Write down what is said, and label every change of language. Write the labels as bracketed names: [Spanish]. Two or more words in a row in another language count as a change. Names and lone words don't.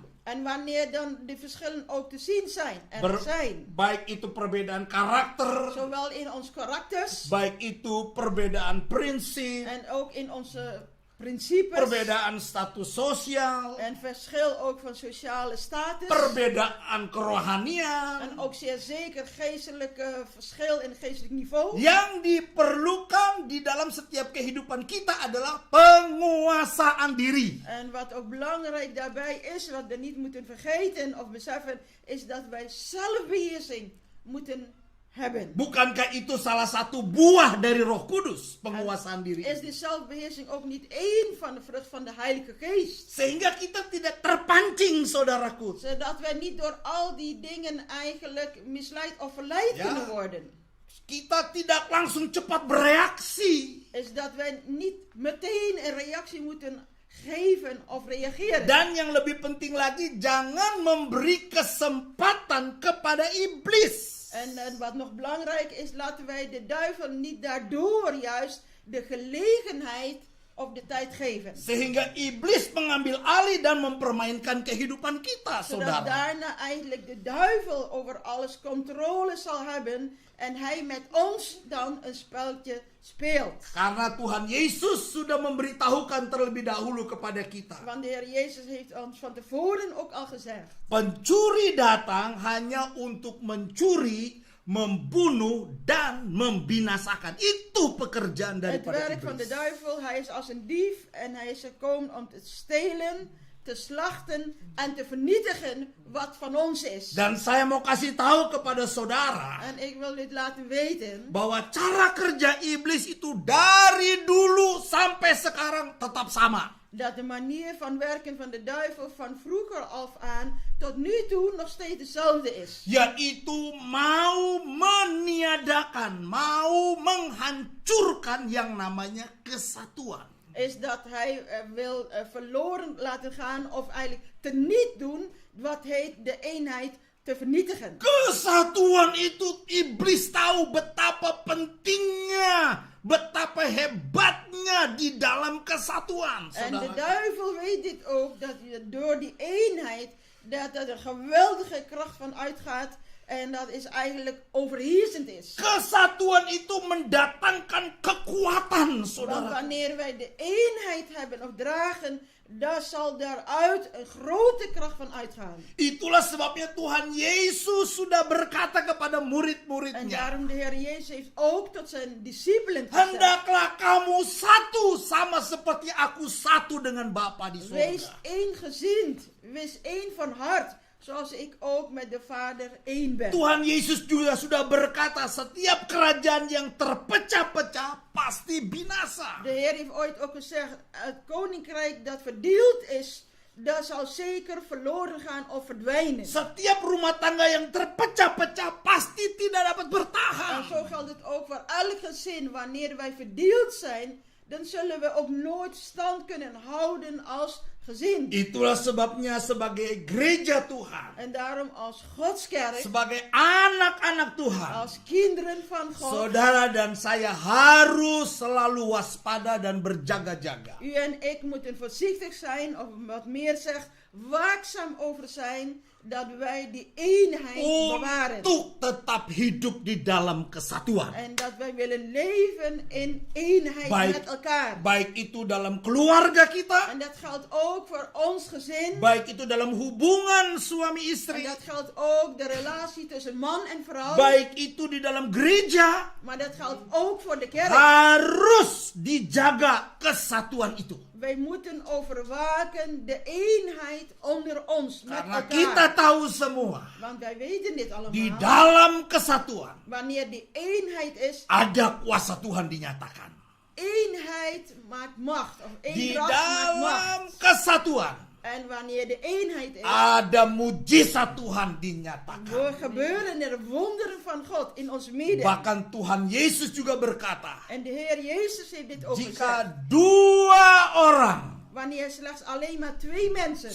[Dutch] En wanneer dan de verschillen ook te zien zijn, er zijn, [Indonesian] baik itu perbedaan karakter, [Dutch] zowel in ons karakters [Indonesian] baik itu perbedaan prinsip, [Dutch] en ook in onze principes, [Indonesian] perbedaan status sosial, [Dutch] en verschil ook van sociale status, [Indonesian] perbedaan kerohanian, [Dutch] en ook zeer zeker geestelijke verschil in geestelijk niveau. [Indonesian] yang diperlukan di dalam setiap kehidupan kita adalah penguasaan diri. [Dutch] En wat ook belangrijk daarbij is, wat we niet moeten vergeten of beseffen, is dat wij zelfbeheersing moeten hebben. [Indonesian] Bukankah itu salah satu buah dari Roh Kudus, penguasaan diri? [Dutch] Is die zelfbeheersing ook niet één van de vrucht van de Heilige Geest? [Indonesian] Sehingga kita tidak terpancing, saudaraku. [Dutch] Zodat wij niet door al die dingen eigenlijk misleid of verleid Ja. kunnen worden. [Indonesian] Kita tidak langsung cepat bereaksi. [Dutch] Is dat wij niet meteen een reactie moeten geven of reageren. [Indonesian] Dan yang lebih penting lagi, jangan memberi kesempatan kepada iblis. [Dutch] En wat nog belangrijk is, laten wij de duivel niet daardoor juist de gelegenheid of de tijd geven. [Indonesian] Sehingga iblis mengambil alih dan mempermainkan kehidupan kita, [Dutch] Zodat [Indonesian] saudara. [Dutch] daarna eigenlijk de duivel over alles controle zal hebben en hij met ons dan een speltje speelt. [Indonesian] Karena Tuhan Yesus sudah memberitahukan terlebih dahulu kepada kita. [Dutch] Want de Heer Jezus heeft ons van tevoren ook al gezegd. [Indonesian] Pencuri datang hanya untuk mencuri, membunuh, dan membinasakan. Itu pekerjaan [Dutch] Het [Indonesian] daripada [Dutch] werk van de [Indonesian] iblis. [Dutch] duivel, hij is als een dief en hij is gekomen om te stelen, te slachten en te vernietigen wat van ons is. [Indonesian] Dan saya mau kasih tahu kepada saudara [Dutch] En ik wil dit laten weten, [Indonesian] bahwa cara kerja iblis itu dari dulu sampai sekarang tetap sama. [Dutch] dat de manier van werken van de duivel van vroeger af aan tot nu toe nog steeds dezelfde is. [Indonesian] Yaitu mau meniadakan, mau menghancurkan yang namanya kesatuan. [Dutch] is dat hij wil verloren laten gaan of eigenlijk teniet doen wat heet de eenheid te vernietigen. [Indonesian] Kesatuan itu iblis tahu betapa pentingnya, betapa hebatnya di dalam kesatuan. [Dutch] En de [Indonesian] Saudara. [Dutch] duivel weet dit ook, dat door die eenheid, dat er een geweldige kracht van uitgaat. En dat is eigenlijk overheersend is. [Indonesian] Kesatuan itu mendatangkan kekuatan, [Dutch] Want [Indonesian] saudara. [Dutch] wanneer wij de eenheid hebben of dragen, dan zal daaruit een grote kracht van uitgaan. [Indonesian] Itulah sebabnya Tuhan Yesus sudah berkata kepada [Dutch] En [Indonesian] murid-muridnya, [Dutch] daarom de Heer Jezus heeft ook tot zijn discipelen gezegd: [Indonesian] hendaklah kamu satu sama seperti aku satu dengan Bapa di [Dutch] wees [Indonesian] surga. [Dutch] ééngezind, wees één van hart, zoals ik ook met de Vader één ben. [Indonesian] Tuhan Yesus juga sudah berkata, setiap kerajaan yang terpecah-pecah pasti binasa. [Dutch] De Heer heeft ooit ook gezegd: het koninkrijk dat verdeeld is, dat zal zeker verloren gaan of verdwijnen. [Indonesian] Setiap rumah tangga yang terpecah-pecah pasti tidak dapat [Dutch] En [Indonesian] bertahan. [Dutch] zo geldt het ook voor elk gezin. Wanneer wij verdeeld zijn, dan zullen we ook nooit stand kunnen houden als gezin. [Indonesian] Itulah sebabnya sebagai gereja Tuhan, [Dutch] En daarom als Godskerk, [Indonesian] sebagai anak-anak Tuhan, [Dutch] als kinderen van God, [Indonesian] saudara dan saya harus selalu waspada dan berjaga-jaga. [Dutch] u en ik moeten voorzichtig zijn, of wat meer zegt, waakzaam over zijn, dat wij die eenheid bewaren. [Indonesian] Untuk tetap hidup di dalam kesatuan. [Dutch] En dat wij willen leven in eenheid met elkaar. [Indonesian] Baik itu dalam keluarga kita, [Dutch] En dat geldt ook voor ons gezin. [Indonesian] baik itu dalam hubungan suami [Dutch] En [Indonesian] istri, [Dutch] dat geldt ook de relatie tussen man en vrouw. [Indonesian] baik itu di dalam gereja, [Dutch] Maar dat geldt ook voor de kerk. [Indonesian] harus dijaga kesatuan itu. [Dutch] Wij moeten overwaken de eenheid onder ons met [Indonesian] Karena [Dutch] elkaar. [Indonesian] kita tahu semua, [Dutch] Want wij weten dit [Indonesian] di [Dutch] allemaal. [Indonesian] dalam kesatuan [Dutch] Wanneer die eenheid is, [Indonesian] ada kuasa Tuhan dinyatakan. [Dutch] eenheid maakt macht. Of [Indonesian] Di [Dutch] eendracht maakt macht. [Indonesian] dalam kesatuan [Dutch] En wanneer de eenheid is, [Indonesian] ada mujizat Tuhan dinyatakan. [Dutch] gebeuren er wonderen van God in ons midden. [Indonesian] Bahkan Tuhan Yesus juga berkata, [Dutch] En de Heer Jezus heeft dit ook gezegd. [Indonesian] jika dua orang [Dutch] Wanneer slechts alleen maar twee mensen,